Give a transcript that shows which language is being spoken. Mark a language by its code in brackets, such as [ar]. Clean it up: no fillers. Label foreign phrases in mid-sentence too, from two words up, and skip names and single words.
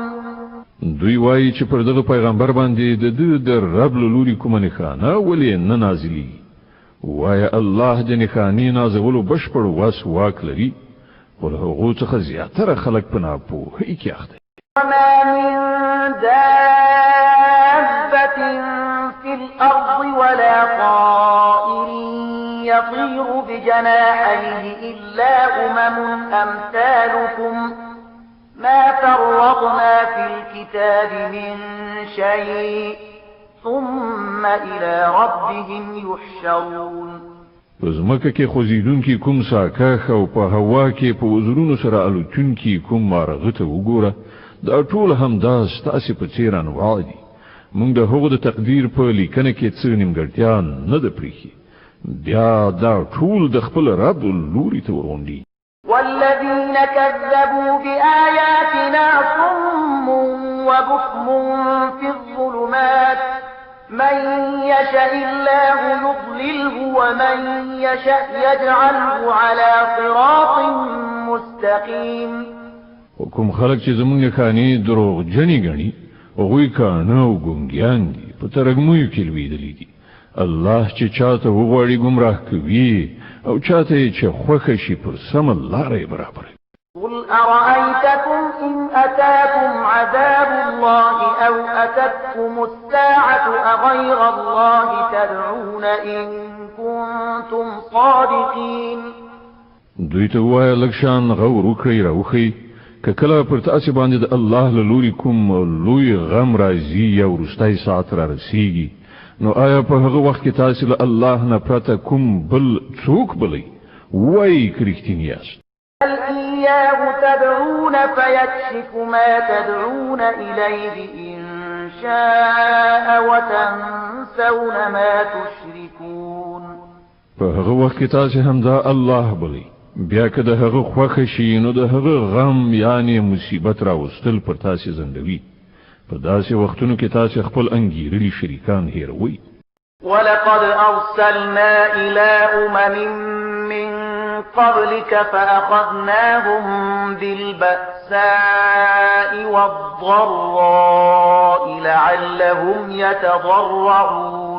[ps] دوی وایي چې پر دغه پیغمبر باندې د رب له لوري کومه نښانه ولې نه نازلېږي. وایه الله د نښانې نازولو بشپړ وس واک لري، خو له هغو څخه زیاتره خلک په ناپوهۍ کې اخته. [ar] وما من دابة في الأرض ولا طائر يطير بجناحيه إلا أمثالكم ما فرطنا في الكتاب من شيء ثم إلى ربهم يحشرون. [ps] زمکه کې خوځیدونکي کوم ساکاخ او په هوا کې په وزرونو سره الوتونکي کوم مارغه ته وګوره، دا ټول همدا ستاسې په څېر انواع دي. موږ د هغو د تقدیر په لیکنه کې څه نیمګړتیا نه ده پرېښې، بیا دا ټول د خپل رب لوري ته ورغونډي. [ar] والذين كذبوا بآياتنا صم وبكم في الظلمات من يشاء الله يضلله ومن يشاء يجعله على صراط مستقيم. [ps] کوم خلک چې زمونږ نښانې دروغجنې ګڼي هغوی کاڼه او ګونګیان دي، په ترږمیو کې لوېدلي دي. الله چې چاته وغواړي ګمراه کوي او چاته یې چې خوښه شي پر سمه لاره یې برابروي. [ar] قل أرأيتكم إن أتاكم عذاب الله أو أتتكم الساعة أغير الله تدعون إن كنتم صادقين. [ps] دوی ته ووایه لږ شان غور وکړئ راوښئ، که کله پر تاسې باندې د الله له لوري کوم لوی غم راځي یا وروستی ساعت را رسیږي، نو آیا په هغه وخت کې تاسې له الله نه پرته کوم بل څوک بلئ؟ وایئ که رښتیني یاست. [ar] بل إياه تدعون فيكشف ما تدعون إليه إن شاء وتنسون ما تشركون. [ps] په هغه وخت کې تاسې همدا الله بلئ، بیا که د هغه خوښه شي نو د هغه غم یعنی مصیبت راوستل پر تاسې زندوي. په داسې وختونو کې تاسې خپل انګیرلي شریکان هیروئ. [ar] ولقد أرسلنا إلى من قبلك فأخذناهم بالبأساء والضراء لعلهم يتضرعون.